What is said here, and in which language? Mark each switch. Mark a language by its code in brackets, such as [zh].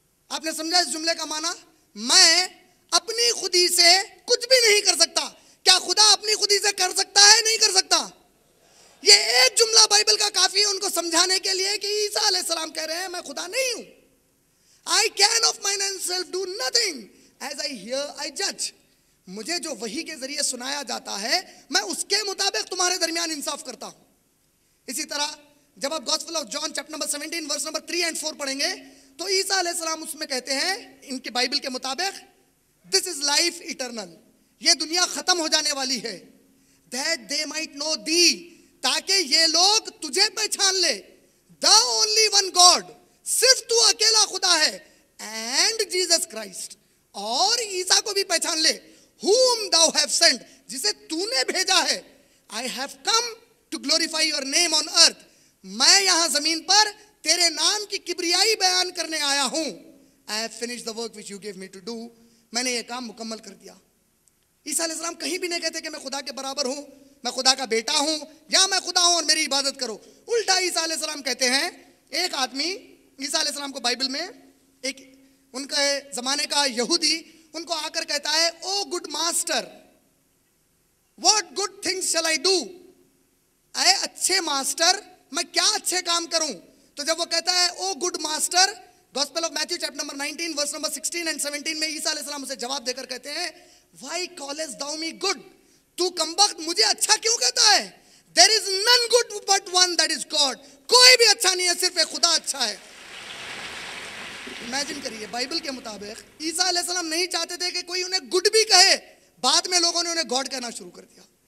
[ur] آپ نے سمجھا اس جملے کا معنی؟ میں اپنی خودی سے کچھ بھی نہیں کر سکتا. کیا خدا اپنی خودی سے کر سکتا ہے؟ نہیں کر سکتا. یہ ایک جملہ بائبل کا کافی ہے ان کو سمجھانے کے لیے کہ عیسیٰ علیہ السلام کہہ رہے ہیں میں خدا نہیں ہوں. [en] I can of mine own self do nothing. As I hear, I judge. [ur] مجھے جو وحی کے ذریعے سنایا جاتا ہے میں اس کے مطابق تمہارے درمیان انصاف کرتا ہوں. اسی طرح جب آپ gospel of John chapter number 17 verse number 3 and 4 پڑھیں گے تو عیسیٰ علیہ السلام اس میں کہتے ہیں ان کے بائبل کے مطابق [en] this is life eternal. [ur] یہ دنیا ختم ہو جانے والی ہے. [en] that they might know thee. [ur] تاکہ یہ لوگ تجھے پہچان لے. [en] the only one God. [ur] صرف تو اکیلا خدا ہے. [en] and Jesus Christ. [ur] اور عیسیٰ کو بھی پہچان لے. [en] whom thou have sent. [ur] جسے تو نے بھیجا ہے. [en] I have come to glorify your name on earth. [ur] میں یہاں زمین پر تیرے نام کی کبریائی بیان کرنے آیا ہوں. [en] I have finished the work which you gave me to do. [ur] میں نے یہ کام مکمل کر دیا. عیسیٰ علیہ السلام کہیں بھی نہیں کہتے کہ میں خدا کے برابر ہوں, میں خدا کا بیٹا ہوں یا میں خدا ہوں اور میری عبادت کرو. الٹا عیسیٰ علیہ السلام کہتے ہیں, ایک آدمی عیسیٰ علیہ السلام کو بائبل میں ایک ان کے زمانے کا یہودی ان کو آ کر کہتا ہے [en] O good master what good things shall I do. [ur] اے اچھے ماسٹر میں کیا اچھے کام کروں. تو جب وہ کہتا ہے [en] O good master, [ur] gospel of Matthew chapter number 19 verse number 16 and 17 میں عیسیٰ علیہ السلام اسے جواب دے کر کہتے ہیں [en] Why callest thou me good. [ur] تو کمبخت مجھے اچھا کیوں کہتا ہے. [en] there is none good but one that is God. [ur] کوئی بھی اچھا نہیں ہے, صرف ایک خدا اچھا ہے. امیجن کریے بائبل کے مطابق عیسیٰ علیہ السلام نہیں چاہتے تھے کہ کوئی انہیں گڈ بھی کہے, بعد میں لوگوں نے انہیں گاڈ کہنا شروع کر دیا.